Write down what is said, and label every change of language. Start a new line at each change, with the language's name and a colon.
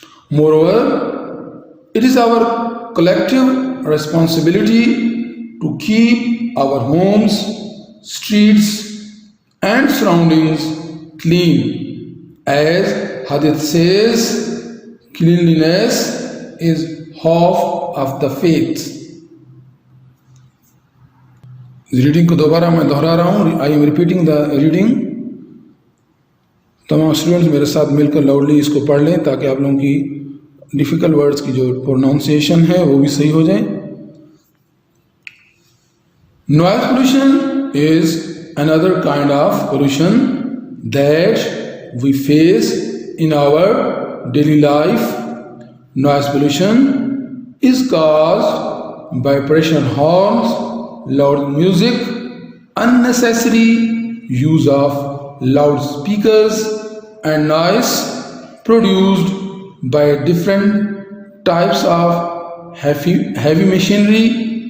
English: Moreover, it is our collective responsibility to keep our homes, streets, and surroundings clean. As Hadith says, cleanliness is half of the faith.
Hindi: इस reading को दोबारा मैं दोहरा रहा हूँ.
English: I am repeating the reading.
Hindi: तमाम students मेरे साथ मिलकर लाउडली इसको पढ़ लें ताकि आप लोगों की डिफ़िकल्ट वर्ड्स की जो प्रोनाउंसिएशन है वो भी सही हो जाए.
English: Noise pollution is another kind of pollution that we face in our daily life. Noise pollution is caused by pressure horns, loud music, unnecessary use of loudspeakers, and noise produced by different types of heavy machinery.